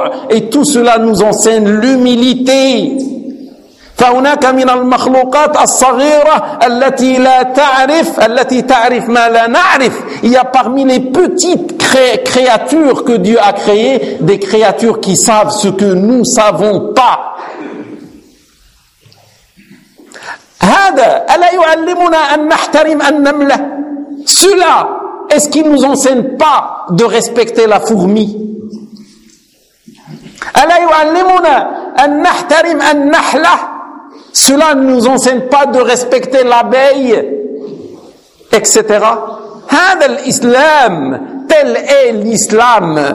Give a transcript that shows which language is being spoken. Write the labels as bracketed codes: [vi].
[fr] Et tout cela nous enseigne l'humilité. [ar] فهناك من المخلوقات الصغيرة التي لا تعرف التي تعرف ما لا نعرف. [fr] Il y a parmi les petites créatures que Dieu a créées des créatures qui savent ce que nous savons pas. [ar] هذا ألا يعلمنا أن نحترم النملة. [fr] Cela est-ce qu'il nous enseigne pas de respecter la fourmi? [ar] ألا يعلمنا أن نحترم النحلة. [fr] Cela ne nous enseigne pas de respecter l'abeille, etc. [ar] هذا الإسلام, [fr] tel est l'islam.